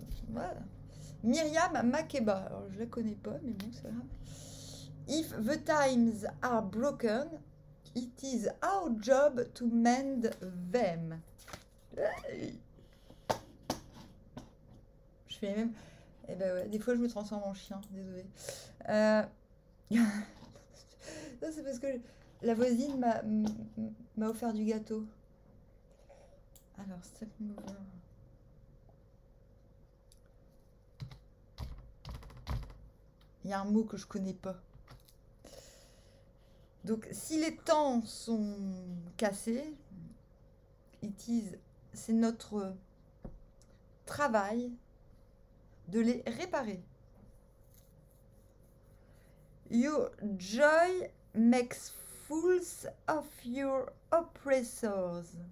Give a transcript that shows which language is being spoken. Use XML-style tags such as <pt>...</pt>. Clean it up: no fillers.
<fr>Voilà. Myriam Makeba. Alors, je la connais pas, mais bon, c'est grave.</fr> <en>If the times are broken, it is our job to mend them.</en> <fr>Je fais même... Eh ben ouais, des fois je me transforme en chien, désolée. Non, c'est parce que la voisine m'a offert du gâteau. Alors, step mover. Il y a un mot que je connais pas. Donc, si les temps sont cassés, c'est notre travail de les réparer.</fr> <en>Your joy makes fools of your oppressors.</en>